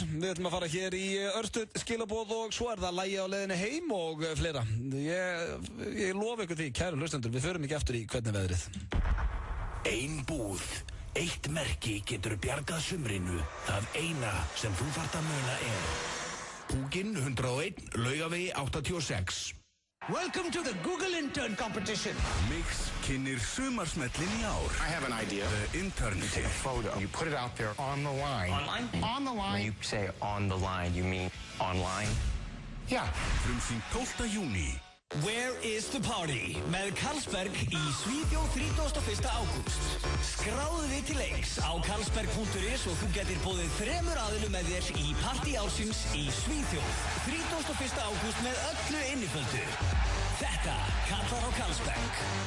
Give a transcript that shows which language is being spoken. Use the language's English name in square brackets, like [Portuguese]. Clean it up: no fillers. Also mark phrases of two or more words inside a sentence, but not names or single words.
[Icelandic] Við ætlum að fara hér í örstuð skilaboð og svo er það lagi á leiðinni heim og fleira. Ég lofa ykkur því, kæru hlustendur, við förum ekki aftur í hvernig veðrið. Ein búð, eitt merki getur bjargað sumrinu. Það eina sem þú þarft að muna er Púkinn 101, Laugavegi 86. [English] Welcome to the Google Intern Competition. Mix kynnir sumarsmellin í ár. I have an idea. The Internship. You take a photo. You put it out there on the line. Online? On the line. When you say on the line, you mean online? Yeah. [Icelandic] Frumsýnd 12. júní. [English] Where is the party? [Icelandic] Með Carlsberg í Svíþjóð 31. ágúst. Skráðu þig til leiks á carlsberg.is og þú getur boðið 3 aðilum með þér í partí ársins í Svíþjóð. 31. ágúst með öllu inniföldu. Þetta kallar á Carlsberg.